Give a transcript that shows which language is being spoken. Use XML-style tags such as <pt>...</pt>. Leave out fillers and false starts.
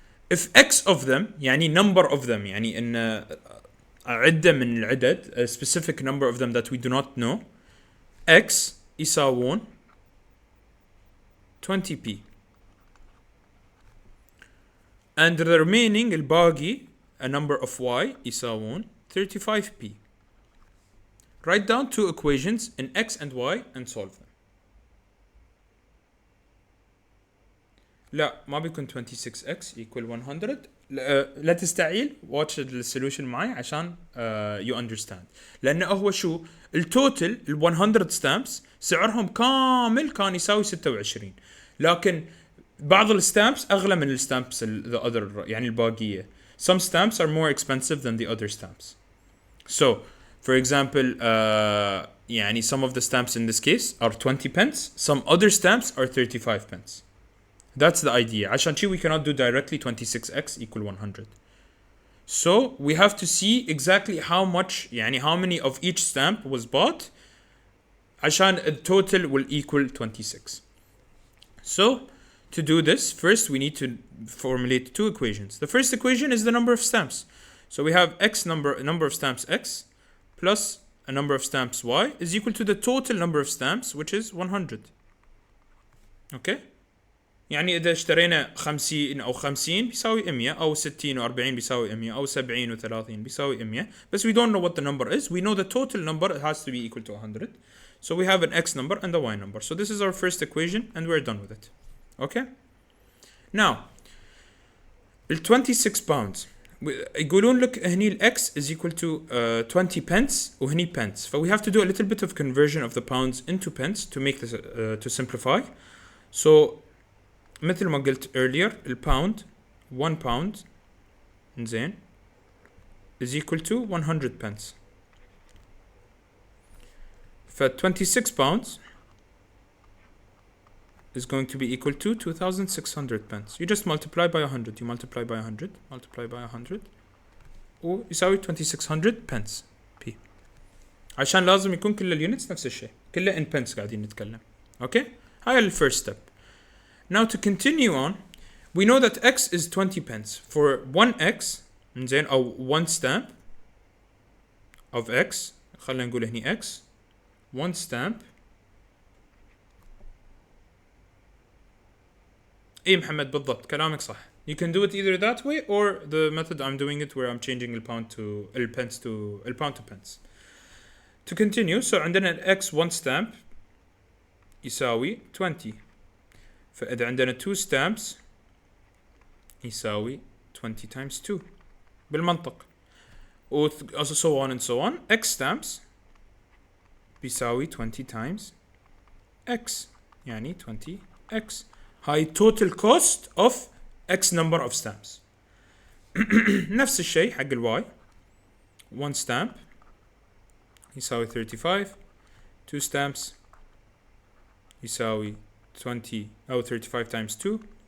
<en>If X of them, يعني number of them,</en> <ar>يعني إن عدة من العدد,</ar> <en>a specific number of them that we do not know, X يساوون 20p. And the remaining الباقي, a number of Y يساوون 35p. Write down two equations in X and Y and solve them.</en> <ar>لا ما بيكون 26x equal 100. لا تستعيل,</ar> <en>watch the solution معي عشان you understand.</en> <ar>لأنه هو شو التوتل ال 100 stamps سعرهم كامل كان يساوي 26, لكن بعض الستامبس أغلى من الستامبس</ar> <en>the other,</en> <ar>يعني الباقية.</ar> <en>Some stamps are more expensive than the other stamps. So for example, يعني some of the stamps in this case are 20 pence, some other stamps are 35 pence. That's the idea.</en> <ar>عشان شي</ar> <en>we cannot do directly 26x equal 100. So we have to see exactly how much, يعني how many of each stamp was bought عشان the total will equal 26. So to do this, first we need to formulate two equations. The first equation is the number of stamps. So we have x number of stamps x plus a number of stamps y is equal to the total number of stamps, which is 100. Okay?</en> <ar>يعني إذا اشترينا 50 أو 50 بيساوي 100, أو 60 و 40 بيساوي 100, أو 70 و 30 بيساوي 100.</ar> <en>But we don't know what the number is. We know the total number has to be equal to 100. So we have an x number and a y number. So this is our first equation and we're done with it. Okay? Now, ال 26 pounds.</en> <ar>يقولون لك هني</ar> <en>ال x is equal to 20 pence وهني pence. So we have to do a little bit of conversion of the pounds into pence to make this to simplify. So</en> <ar>مثل ما قلت</ar> <en>earlier, الباوند 1 pound زين is equal to 100 pence. ف 26 pounds is going to be equal to 2600 pence. You just multiply by 100. You multiply by 100, multiply by 100</en> <ar>ويساوي</ar> <en>2600 pence p.</en> <ar>عشان لازم يكون كل اليونتس نفس الشيء, كله</ar> <en>in pence</en> <ar>قاعدين نتكلم.</ar> <en>Okay?</en> <ar>هاي ال</ar> <en>first step. Now to continue on, we know that x is 20 pence. For 1x, زين, أو 1 stamp of x,</en> <ar>خلينا نقول هني</ar> <en>x, 1 stamp.</en> <ar>إيه محمد بالضبط, كلامك صح.</ar> <en>You can do it either that way or the method I'm doing it where I'm changing الpound to الpence to الpound to pence. To continue, so</en> <ar>عندنا</ar> <en>x 1 stamp يساوي 20.</en> <ar>فإذا عندنا 2 stamps يساوي 20 times 2 بالمنطق.</ar> <en>Also so on and so on. X stamps بيساوي 20 times X, يعني 20X.</en> <ar>هاي</ar> <en>total cost of X number of stamps.</en> <ar>نفس الشيء حق ال Y.</ar> <en>1 stamp</en> <ar>يساوي</ar> <en>35. 2 stamps يساوي 20 أو 35 times 2.</en>